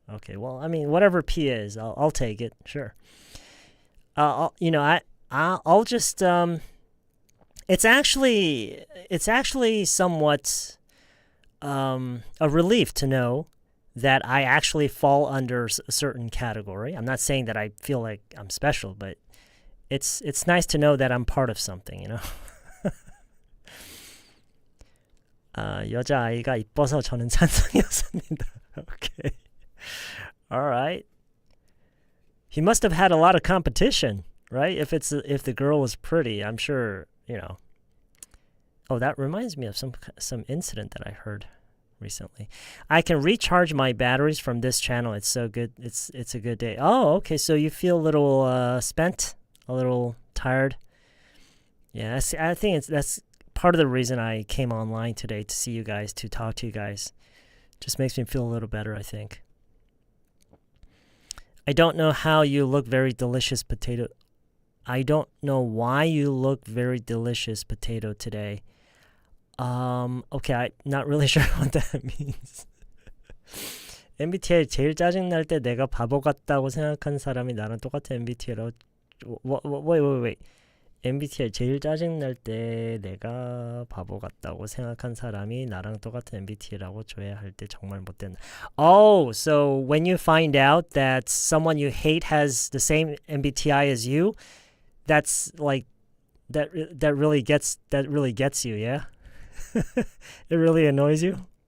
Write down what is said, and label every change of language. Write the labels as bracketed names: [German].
[English] Okay, well, I mean, whatever P is, I'll take it. Sure. I'll just it's actually somewhat a relief to know that I actually fall under a certain category. I'm not saying that I feel like I'm special, but it's nice to know that I'm part of something, [Korean] 여자아이가 이뻐서 저는 찬성이었습니다. [English] Okay. All right. He must have had a lot of competition, right? If the girl was pretty, I'm sure, you know. Oh, that reminds me of some incident that I heard recently. I can recharge my batteries from this channel. It's so good. It's a good day. Oh, okay. So you feel a little spent, a little tired. Yeah, I think that's part of the reason I came online today, to see you guys, to talk to you guys. Just makes me feel a little better, I think. I don't know how you look very delicious potato. I don't know why you look very delicious potato today. Okay, I'm not really sure what that means. [Korean] MBTI 제일 짜증날 때 내가 바보 같다고 생각하는 사람이 나랑 똑같은 MBTI라고. [English] Wait. [Korean] MBTI 제일 짜증날 때 내가 바보 같다고 생각한 사람이 나랑 똑같은 MBTI라고 조회할 때 정말 못된다. [English] Oh, so when you find out that someone you hate has the same MBTI as you, that's like that really gets you, yeah? It really annoys you?